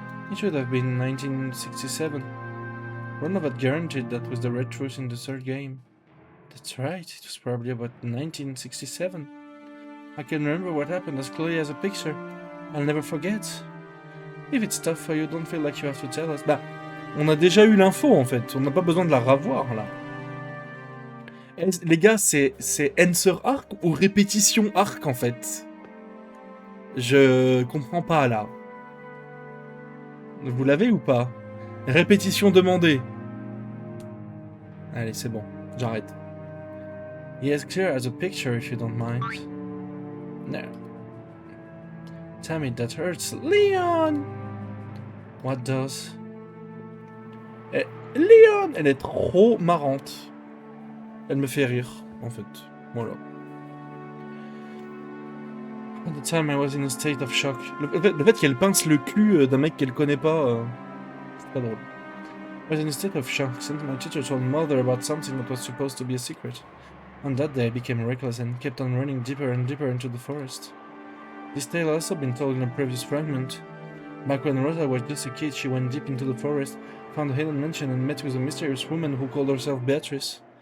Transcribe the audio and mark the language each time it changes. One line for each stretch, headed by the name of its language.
English: It should have been 1967. Ronovat guaranteed that was the red truth in the third game. That's right, it was probably about 1967. I can remember what happened as clearly as a picture. I'll never forget. If it's tough for you, don't feel like you have to tell us.
French: Bah, on a déjà eu l'info en fait, on n'a pas besoin de la revoir là. Les gars, c'est answer arc ou répétition arc en fait? Je comprends pas là. Vous l'avez ou pas? Répétition demandée. Allez, c'est bon, j'arrête.
English: Yes, clear as a picture if you don't mind. No. Damn it, that hurts. Leon! What does?
French: Et Leon, elle est trop marrante. Elle me fait rire, en fait. Voilà.
English: At the time, I was in a state of shock.
French: Le fait qu'elle pince le cul d'un mec qu'elle connaît pas, c'est pas drôle.
English: I was in a state of shock since my teacher told mother about something that was supposed to be a secret. On that day, I became reckless and kept on running deeper and deeper into the forest. This tale has also been told in a previous fragment. Back when Rosa was just a kid, she went deep into the forest, found a hidden mansion, and met with a mysterious woman who called herself Beatrice.